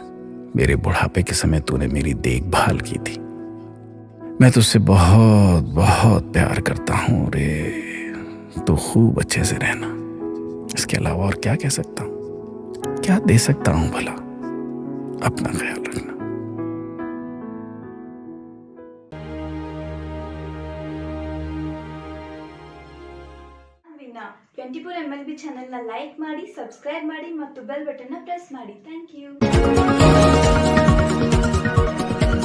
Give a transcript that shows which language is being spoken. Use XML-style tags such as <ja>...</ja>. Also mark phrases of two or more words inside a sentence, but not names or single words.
<hi>मेरे बुढ़ापे के समय तूने मेरी देखभाल की थी। मैं तुझसे बहुत बहुत प्यार करता हूं रे। तो खूब अच्छे से रहना। इसके अलावा और क्या कह सकता हूं, क्या दे सकता हूं भला? अपना ख्याल रखना।</hi> <kn>ವಿನ್ನ 24 MLB ಚಾನೆಲ್ ನ ಲೈಕ್ ಮಾಡಿ, ಸಬ್ಸ್ಕ್ರೈಬ್ ಮಾಡಿ ಮತ್ತು</kn> <en>bell button</en> <kn>ನ ಪ್ರೆಸ್ ಮಾಡಿ.</kn> <en>thank you.</en>